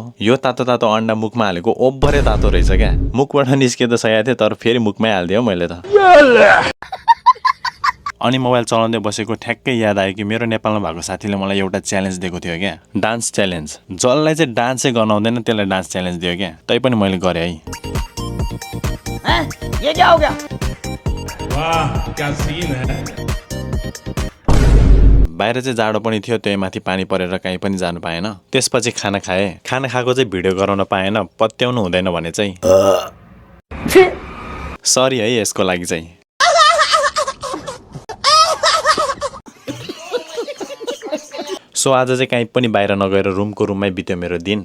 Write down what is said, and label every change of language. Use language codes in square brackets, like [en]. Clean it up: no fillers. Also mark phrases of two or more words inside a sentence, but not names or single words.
[ne] यो तातो तातो अन्डा मुखमा हालेको ओभरै तातो रहेछ क्या। मुखबाट निस्के त सही थिएँ, तर फेरि मुखमै हालिदियो मैले त। अनि मोबाइल चलाउँदै बसेको ठ्याक्कै याद आयो कि मेरो नेपालमा भएको साथीले मलाई एउटा च्यालेन्ज दिएको थियो क्या, [en] dance challenge. [ne] जसलाई चाहिँ डान्सै गर्न आउँदैन त्यसलाई [en] dance challenge [ne] दियो क्या। तै पनि मैले गरेँ है। [hi] ये क्या हो गया? वाह क्या सीन है। [ne] बाहिर चाहिँ जाडो पनि थियो, त्यही माथि पानी परेर कहीँ पनि जानु पाएन। त्यसपछि खाना खाएँ। खाना खाएको चाहिँ भिडियो गराउन पाएन, पत्याउनु हुँदैन भने चाहिँ सरी है यसको लागि चाहिँ। सो आज चाहिँ कहीँ पनि बाहिर नगएर रुमको रुममै बित्यो मेरो दिन।